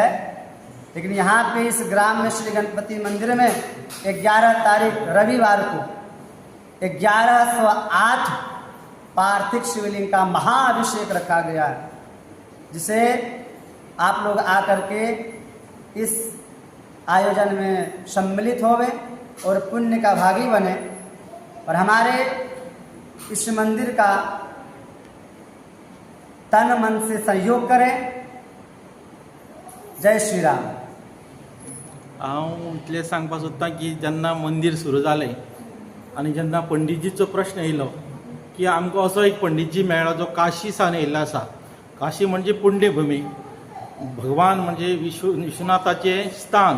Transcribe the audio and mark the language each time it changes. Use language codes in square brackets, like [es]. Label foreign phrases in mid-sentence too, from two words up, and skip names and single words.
[hi] लेकिन यहाँ पे इस ग्राम में श्री गणपति मंदिर में 11 तारीख रविवार को 1108 पार्थिव शिवलिंग का महाअभिषेक रखा गया है, जिसे आप लोग आकर के इस आयोजन में सम्मिलित होवे और पुण्य का भागी बने और हमारे इस मंदिर का तन मन से सहयोग करें. जय श्री राम. [kok] हांव इतलें सांगपाक सोदतां की जेन्ना मंदिर सुरू जालें आनी जेन्ना पंडितजीचो प्रश्न येयलो की आमकां असो एक पंडितजी मेळ्ळो जो काशी सावन येयल्लो आसा. काशी म्हणजे पुण्यभूमी, भगवान म्हणजे विश्वनाथाचें स्थान.